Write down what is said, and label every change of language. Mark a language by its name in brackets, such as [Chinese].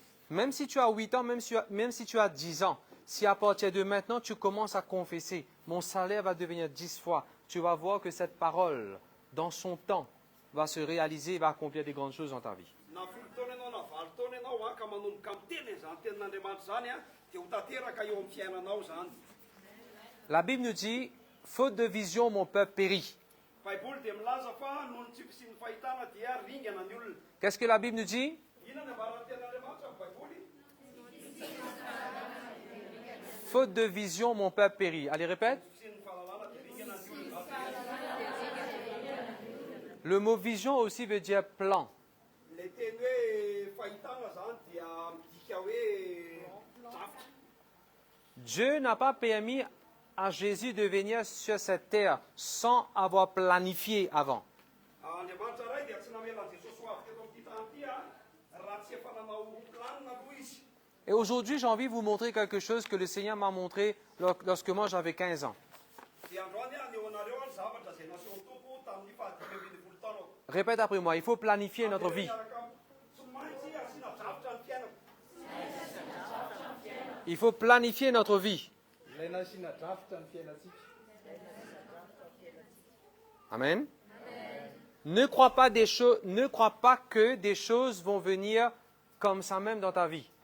[French] Même si tu as 8 ans, même si tu as 10 ans, si à partir de maintenant tu commences à confesser, mon salaire va devenir 10 fois, tu vas voir que cette parole, dans son temps, va se réaliser et va accomplir des grandes choses dans ta vie. [Malagasy] na folo taona ianao na valo taona ianao a ka manomboka miteny izany tenin'Andriamanitra zany a dia ho tanteraka eo amin'ny fiainanao zany. [French] La Bible nous dit, faute de vision, mon peuple périt. [Malagasy] Baiboly dia milaza fa noho ny tsy fisian'ny fahitana dia ringana ny olona. [French] Qu'est-ce que la Bible nous dit? [Malagasy] Inona ny ambaran'ny tenin'Andriamanitra amin'ny Baiboly? [French] Faute de vision, mon peuple périt. Allez, répète. [Malagasy] Fisian'ny fahalalana dia ringana ny olona. [French] Le mot vision aussi veut dire plan. [Malagasy] Le teny hoe fahitana zany dia midika hoe drafitra. [French] Dieu n'a pas permis à Jésus de venir sur cette terre sans avoir planifié avant. [Malagasy] Andriamanitra ray dia tsy namelan'i Jesosy ho avy teto amin'ity tany ity a raha tsy efa nanao planina aloha izy. [French] Et aujourd'hui, j'ai envie de vous montrer quelque chose que le Seigneur m'a montré lorsque moi j'avais 15 ans. [Malagasy] Dia androany a aneo anareo a ny zavatra izay nasehon'ny Tompo tamin'ny fahadimy ambin'ny folo taona. [French] Répète après moi, il faut planifier notre vie. [Malagasy] Tsy maintsy asiana drafitra ny fiainako. [French] Il faut planifier notre vie. [Malagasy] Ilaina asiana drafitra ny fiainantsika. [French] Amen. Ne crois pas que des choses vont venir comme ça même dans ta vie.